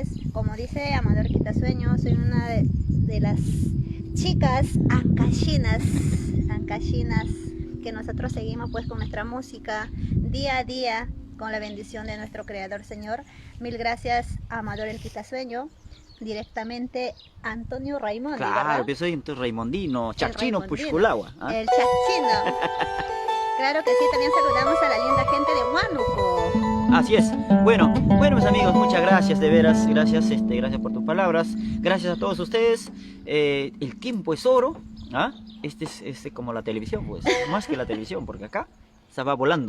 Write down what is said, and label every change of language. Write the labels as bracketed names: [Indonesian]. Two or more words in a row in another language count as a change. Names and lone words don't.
[Spanish] Como dice Amador Quitasueño, soy una de las chicas ancashinas que nosotros seguimos pues con nuestra música día a día con la bendición de nuestro Creador Señor. Mil gracias, Amador el Quitasueño. Directamente Antonio Raimondi, Claro, ¿verdad? yo soy entonces raimondino, chachino, pushkulagua. El chachino. Claro que sí, también saludamos a la linda gente de Huánuco. Así es. Bueno, mis amigos, muchas gracias, de veras, gracias por tus palabras, gracias a todos ustedes. El tiempo es oro, ¿ah? Este es como la televisión, pues, más que la televisión, porque acá se va volando.